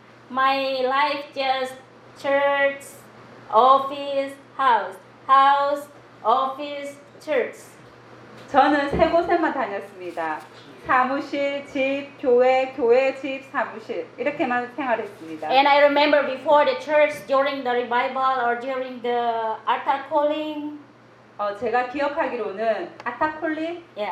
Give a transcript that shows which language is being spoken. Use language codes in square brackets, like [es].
[en] My life just church, office, house, house, office, church. [ko] 저는 세 곳에만 다녔습니다. 사무실, 집, 교회, 교회, 집, 사무실 이렇게만 생활했습니다. [en] And I remember before the church, during the revival or during the altar calling. [ko] 어 제가 기억하기로는 아타콜리